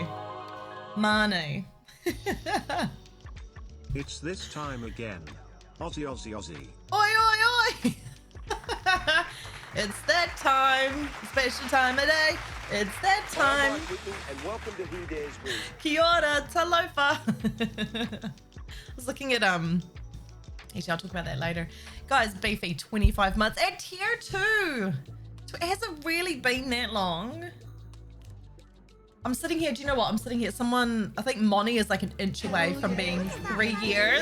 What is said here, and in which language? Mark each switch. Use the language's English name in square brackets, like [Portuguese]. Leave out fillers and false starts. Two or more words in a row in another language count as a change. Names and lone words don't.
[English] Mane. It's this time again. Aussie, Aussie, Aussie. Oi, oi, oi! It's that time. Special time of day. It's that time. And welcome to He Dares Group. [Māori] Kia ora, talofa. [English] I was looking at actually I'll talk about that later. Guys, Beefy 25 months at tier 2. It hasn't really been that long. I'm sitting here. Do you know what? I'm sitting here. Someone, I think Moni is like an inch away from being 3 years.